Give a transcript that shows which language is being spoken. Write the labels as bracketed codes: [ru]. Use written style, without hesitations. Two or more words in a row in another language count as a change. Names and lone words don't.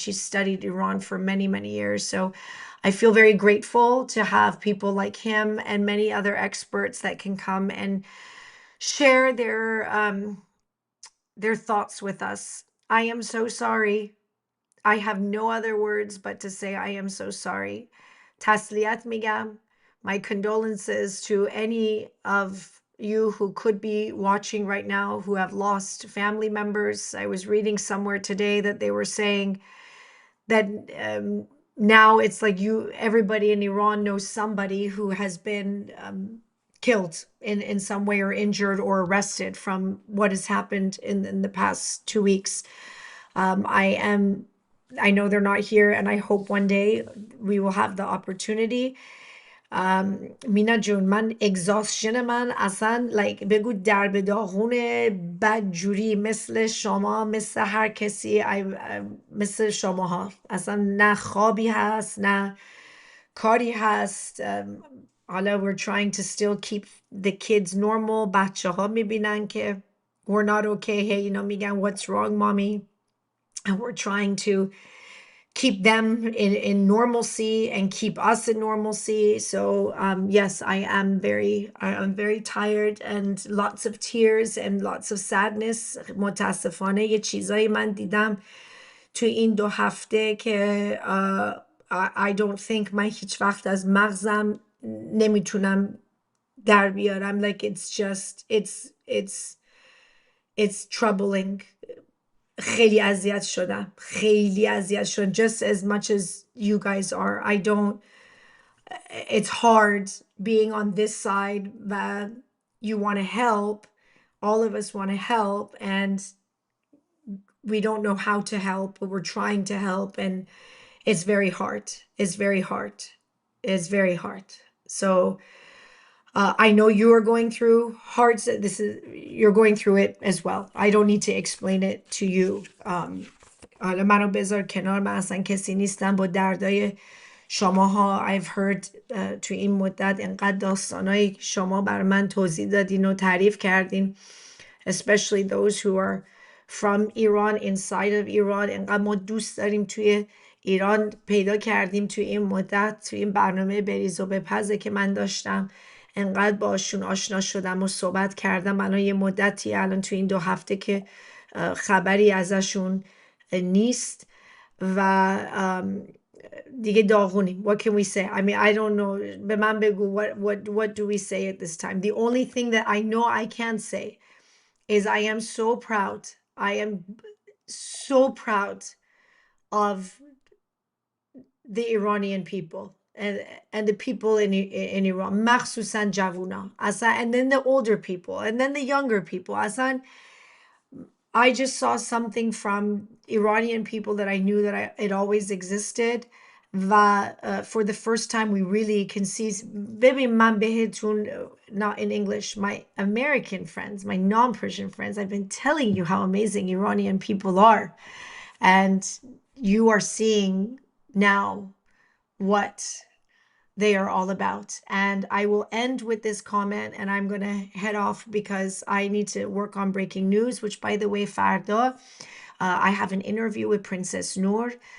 [en] He studied Iran for many, many years. So I feel very grateful to have people like him and many other experts that can come and share their thoughts with us. I am so sorry. I have no other words but to say I am so sorry. [fa] تسلیت میگم. [en] My condolences to any of you who could be watching right now who have lost family members. I was reading somewhere today that they were saying that now it's like everybody in Iran knows somebody who has been killed in some way or injured or arrested from what has happened in the past 2 weeks. I know they're not here, and I hope one day we will have the opportunity. [fa] مینا جون من اگزاستشن من اصلا بگو در به داغونه بد جوری مثل شما مثل هر کسی مثل شماها اصلا نه خوابی هست نه کاری هست حالا [en] we're trying to still keep the kids normal [fa] بچه ها میبینن که [en] we're not okay hey میگن what's wrong mommy and we're trying to keep them in normalcy and keep us in normalcy. So yes, I'm very tired and lots of tears and lots of sadness. [fa] متاسفانه یه چیزایی من دیدم تو این 2 هفته که [en] I don't think [fa] من هیچ وقت از مغزم نمیتونم در بیارم. [en] Like it's troubling. [fa] خیلی اذیت شدم. خیلی اذیت شدم. [en] Just as much as you guys are. It's hard being on this side that you want to help. All of us want to help and we don't know how to help, but we're trying to help and it's very hard. It's very hard. It's very hard. So I know you are going through hard. You're going through it as well. I don't need to explain it to you. [fa] حالا منو بذار کنار من اصلا کسی نیستم با دردای شماها. [en] I've heard [fa] تو این مدت انقدر داستانای شما بر من توضیح دادین و تعریف کردین, [en] especially those who are from Iran, inside of Iran. [fa] انقدر ما دوست داریم توی ایران پیدا کردیم توی این مدت, توی این برنامه بریز و بپزه که من داشتم انقدر باشون آشنا شدم و صحبت کردم. الان یه مدتی الان توی این 2 هفته که خبری ازشون نیست و دیگه داغونیم. [en] What can we say? I mean, I don't know. [fa] به من بگو, [en] what do we say at this time? The only thing that I know I can say is I am so proud. I am so proud of the Iranian people and the people in Iran, [fa] مخصوصا جوونا, [en] and then the older people, and then the younger people. I just saw something from Iranian people that I knew that it always existed. For the first time, we really can see. [fa] ببین من بهتون, [en] not in English, my American friends, my non-Persian friends, I've been telling you how amazing Iranian people are. And you are seeing now what they are all about. And I will end with this comment and I'm going to head off because I need to work on breaking news, which, by the way, Farda, I have an interview with Princess Noor.